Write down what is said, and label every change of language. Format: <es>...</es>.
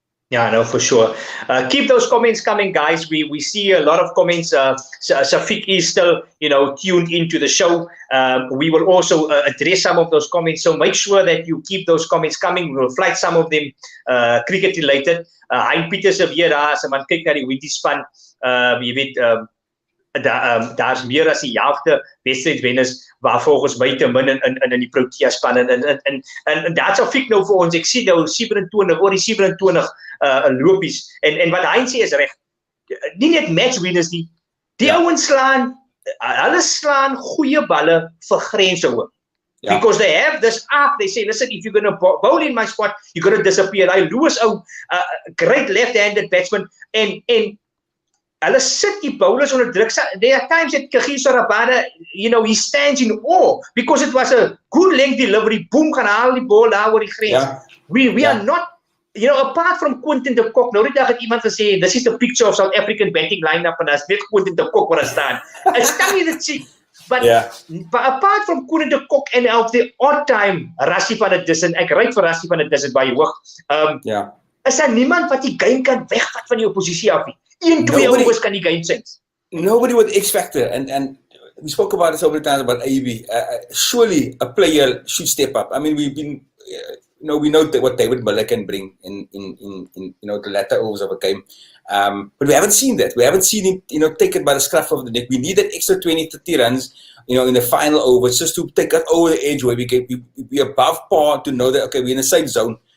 <en>Yeah, no, for sure. Keep those comments coming, guys. We see a lot of comments. Shafiq is still, tuned into the show. We will also address some of those comments. So make sure that you keep those comments coming. We'll flight some of them cricket related.</en> <af>Hein Pieters weer daar, as man kyk na die Windies span, jy weet, daar's meer as die helfte wedstrydwenners waar volgens my te min in die Proteas span en daar sal Fik nou vir ons. Ek sien nou 27 oor die 27 lopies en wat hy sê is reg. Nie net match winners nie. Die ouens hulle slaan goeie balle vir grense hoor.</af> <en>Because they have this arc. They say, listen, if you're going to bowl in my spot, you're going to disappear. I lose a great left-handed batsman. And</en> <af>hulle sit die bowlers onder druk.</af> <en>There are times that Kagiso Rabada, he stands in awe because it was a good length delivery.</en> <af>Boom, gaan haal die bal daar oor die grens.</af> <en>We are not, apart from</en> <af>Quinton de Kock, nou die dag het iemand gesê,</af> <en>this is the picture of South African batting lineup</en> <af>en as net Quinton de Kock waar staan. Ek kan nie dit sien.</af> <en>But apart from Quinton de Kock en of the odd time, Rassie van der Dussen,</en> <af>ek ry vir Rassie van der Dussen baie hoog. Is daar niemand wat die game kan wegvat van die oppositie af nie? 1-2 overs kan die game change.</af> <en>Nobody with X factor, and we spoke about this over the times about AB. Surely a player should step up. I mean, we've been, we know what David Miller can bring in the latter overs of a game, but we haven't seen that. We haven't seen him, take it by the scruff of the neck. We need that extra 20-30 runs, in the final overs just to take us over the edge where we can be above par to know that okay, we're in a safe zone.</en>